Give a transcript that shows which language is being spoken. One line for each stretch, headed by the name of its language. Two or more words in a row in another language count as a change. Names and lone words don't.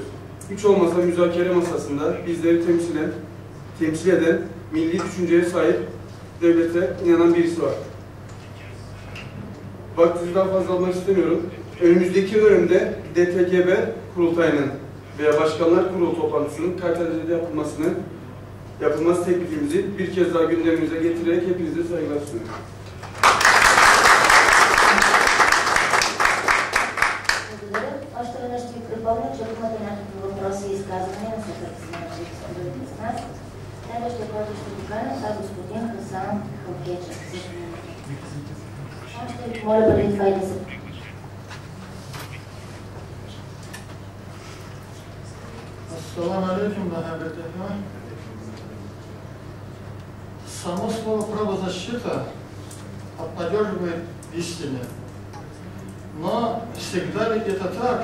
Turkish: Hiç olmasa müzakere masasında bizleri temsil eden milli düşünceye sahip devlete inanan birisi var. Vaktinizi daha fazla almak istemiyorum. Önümüzdeki dönemde DTGB kurultayının veya Başkanlar Kurulu toplantısının KKTC'de yapılması teklifimizi bir kez daha gündemimize getirerek hepinize saygılar sunuyorum.
Bulgarian: Още веднъж ще ви припомня, че ако имате някакви въпроси и изказвания, не се притеснявайте да се споделите с нас. Следващия, който ще поканя, е господин Хасан Халкечев. Ще ви моля преди това и да се...
Arabic: السلام عليكم,
Russian: дорогие. Само слово правозащита обнадеживает истине. Но всегда ли это так?